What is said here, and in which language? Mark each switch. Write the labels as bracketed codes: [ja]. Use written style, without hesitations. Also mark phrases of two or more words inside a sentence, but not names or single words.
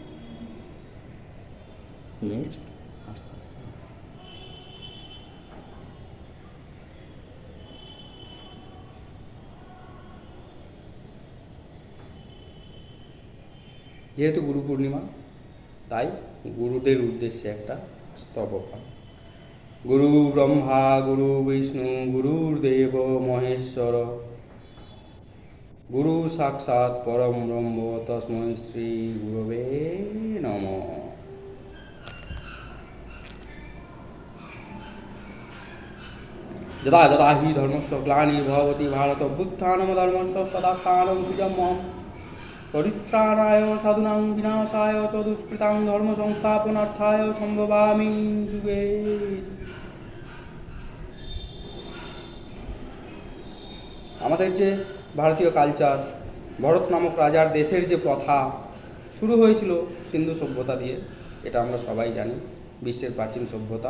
[bn] নেক্সট যেহেতু গুরু পূর্ণিমা, তাই গুরুদের উদ্দেশ্যে একটা স্তবপাঠ। [sa] গুরু ব্রহ্মা গুরু বিষ্ণু গুরুর্দেব মহেশ্বর গুরু সাক্ষাৎ পরম ব্রহ্ম তস্मै শ্রী গুরবে নমঃ। যদা যদা হি ধর্মস্য গ্লানির্ভবতি ভারত অভ্যুত্থানম ধর্মস্য তদাত্মাनं সৃজম্যহम् পরিত্রাণায় সাধুনাং বিনাশায় চ দুষ্কৃতাং ধর্ম সংস্থাপনার্থায় সম্ভবামি যুগে। [bn] আমাদের যে ভারতীয় কালচার, ভরত নামক রাজার দেশের যে প্রথা শুরু হয়েছিল সিন্ধু সভ্যতা দিয়ে, এটা আমরা সবাই জানি, বিশ্বের প্রাচীন সভ্যতা।